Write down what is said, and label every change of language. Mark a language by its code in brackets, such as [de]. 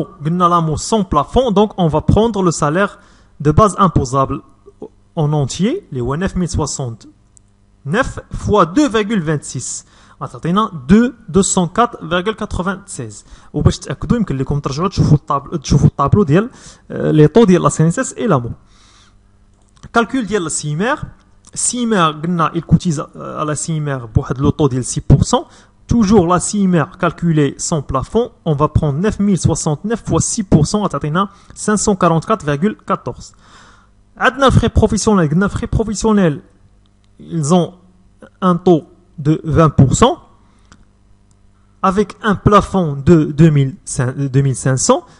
[fr] l'AMO sans plafond, donc on va prendre le salaire de base imposable en entier, les 9069 fois 2,26. [ar] عطينا 204,96 وباش تاكدوا يمكن لكم ترجعوا تشوفوا الطابلو ديال لي طو ديال لا سي ان اس اي لامو. كالكول ديال السيمير قلنا [fr] il cotise à la CIMER [ar] بواحد لو طو ديال 6%. [fr] toujours la CIMER calculée sans plafond, on va prendre 9069 fois 6%, [ar] غتعطينا [fr] 544,14. عندنا الفrais professionnels, قلنا الفrais professionnels ils ont un taux de 20% avec un plafond de 2500.